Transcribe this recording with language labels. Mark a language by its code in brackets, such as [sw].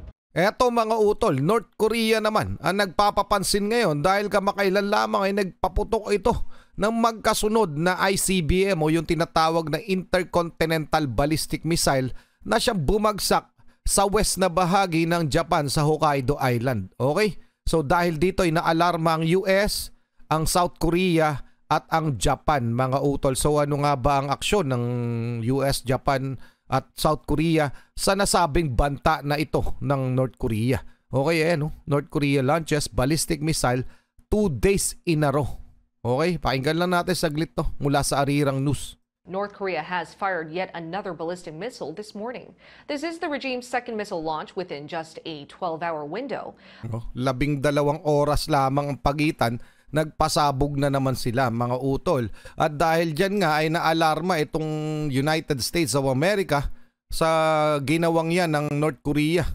[tl] Eto mga utol, North Korea naman ang nagpapapansin ngayon dahil kamakailan lamang ay nagpaputok ito ng magkasunod na ICBM o yung tinatawag na Intercontinental Ballistic Missile na siyang bumagsak sa west na bahagi ng Japan sa Hokkaido Island. Okay? So dahil dito ay naalarma ang US, ang South Korea at ang Japan mga utol. So ano nga ba ang aksyon ng US, Japan at South Korea sa nasabing banta na ito ng North Korea? Okay, no? [en] North Korea launches ballistic missile 2 days in a row. [tl] Okay? Pakinggan lang natin saglit to mula sa Arirang News. [en] North Korea has fired yet another ballistic missile this morning. This is the regime's second missile launch within just a 12-hour window. [tl] 12 oras lamang ang pagitan, nagpasabog na naman sila mga utol. At dahil dyan nga ay naalarma itong United States of America sa ginawang yan ng North Korea.